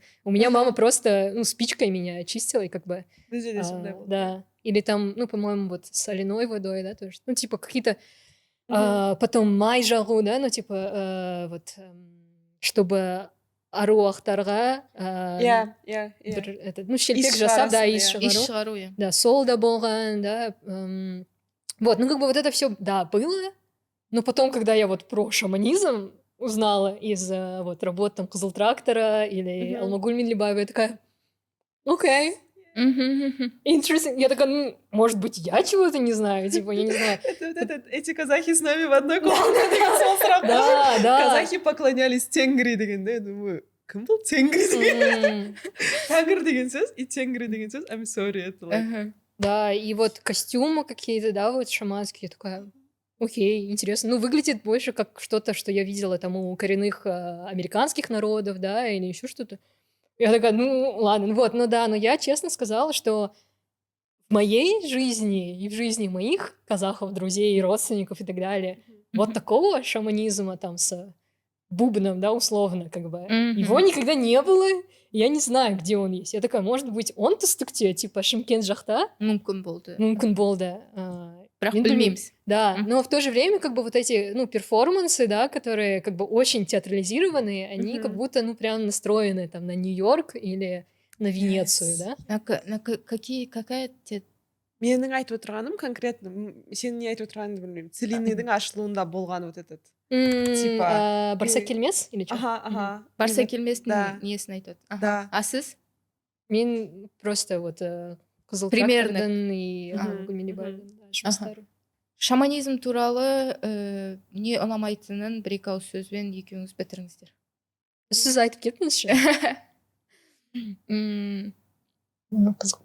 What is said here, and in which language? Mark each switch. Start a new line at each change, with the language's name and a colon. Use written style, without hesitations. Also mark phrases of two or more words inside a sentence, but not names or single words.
Russian: У меня мама просто, ну, спичкой меня чистила и как бы... Да, или там, ну, по-моему, вот с соляной водой, да, тоже. Ну, типа какие-то... Потом май-жағу, да, ну, типа, вот, чтобы аруақтарға ну,
Kazakh: шелпек жасап, да, иіс шығару. Да, сол да болған, да.
Russian: Вот, ну, как бы вот это все, да, было, но потом, когда я вот про шаманизм узнала из вот работ там Кызыл-трактора или Алмагуль Минлибаева, я такая, окей.
English: Interesting.
Russian: Я такая, ну, может быть, я чего-то не знаю, типа, я не знаю. Эти казахи с нами в одной комнате. Да. Казахи поклонялись
Kazakh: тенгри дегенде,
Russian: я думаю,
Kazakh: кім бұл тенгри деген? Тәңір деген сөз и тенгри деген сөз,
English: I'm sorry,
Russian: это Да, и вот костюмы какие-то, да, вот шаманские, я такая, окей, интересно. Ну, выглядит больше как что-то, что я видела там у коренных американских народов, да, или еще что-то. Я такая, ну, ладно, вот, ну да, но я честно сказала, что в моей жизни и в жизни моих казахов, друзей, родственников и так далее, вот такого шаманизма там с бубном, да, условно, как бы. Мгм. Его никогда не было, я не знаю, где он есть. Я такая, может быть, он тустукте, типа Шымкент жақта?
Kazakh: Мүмкін болды. Мүмкін болды. Бірақ мен білмеймін. білмейміз.
Russian: Да, Мгм. но в то же время как бы вот эти, ну, перформансы, да, которые как бы очень театрализированные, они как Мгм. будто, ну, прям настроены там на Нью-Йорк или на Венецию,
English: Yes.
Russian: да? Какая
Kazakh: Менің айтып отырғаным конкретно сенің не айтып отырғаныңды білмеймін. Целинныйдың ашылуында болған
Russian: вот этот. Типа,
Kazakh: Барса и-
Russian: келмес или что? Ага.
Kazakh: Барса
Russian: И вот-
Kazakh: келместің
Russian: да.
Kazakh: несін айтады.
Russian: Да.
Kazakh: А сіз? Мен
Russian: просто вот
Kazakh: Қызыл
Russian: Примерно.
Kazakh: трактордың и Мгм, Гүлмели мгм. байдың да, жұмыстары. Шаманизм туралы не ұнамайтынын бір-екі ауыз сөзбен екеуіңіз бітіріңіздер. Сіз айтып кеттіңізші? Қызық.